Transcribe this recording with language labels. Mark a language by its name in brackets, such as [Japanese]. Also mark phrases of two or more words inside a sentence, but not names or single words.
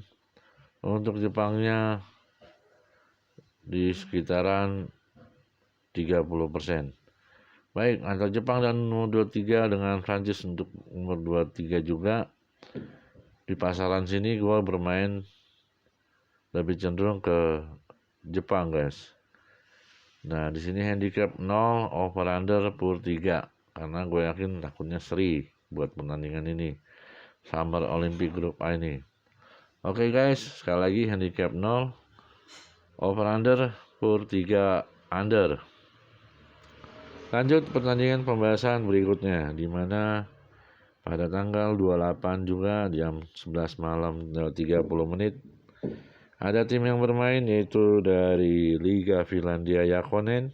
[Indonesian] Untuk Jepangnya di sekitaran 30%. Baik, antara Jepang dan nomor 23 dengan Prancis untuk nomor 23 juga. Di pasaran sini gue bermain lebih cenderung ke Jepang, guys. Nah, di sini handicap 0 [English] over under [Indonesian] per 3 karena gue yakin takutnya seri buat pertandingan ini. Summer Olympic Group A ini. Oke, guys, sekali lagi handicap 0 [English] over under [Indonesian] per 3 under. Lanjut pertandingan pembahasan berikutnya di mana pada tanggal 28 juga jam 11 malam 30 menit ada tim yang bermain yaitu dari Liga Finlandia Jalkapallo.